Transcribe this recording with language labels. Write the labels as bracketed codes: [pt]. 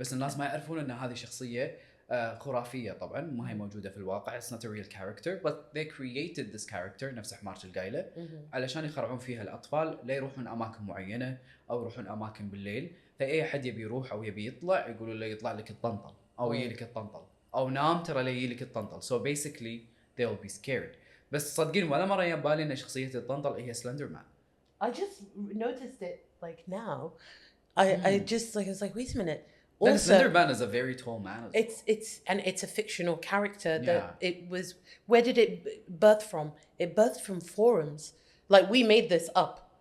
[ar] بس الناس ما يعرفون ان هذه شخصية خرافية طبعا، ما هي موجودة في الواقع. [en] It's not a real character but they created this character [ar] نفس حمارة القايلة علشان يخرعون فيها الأطفال لا يروحون أماكن معينة أو يروحون أماكن بالليل. فأي حد يبي يروح أو يبي يطلع يقولوا له يطلع لك الطنطل أو يجي لك الطنطل أو نام ترى لا يجي لك الطنطل. [en] So basically they will be scared. [ar] بس صدقين ولا مرة يبالي إن شخصية الطنطل هي سلندرمان. [en] I just noticed it like now. I just like I was like, wait a minute. Also, Slenderman is a very tall man. It's a fictional character that it was. Where did it birth from? It birthed from forums. Like we made this up.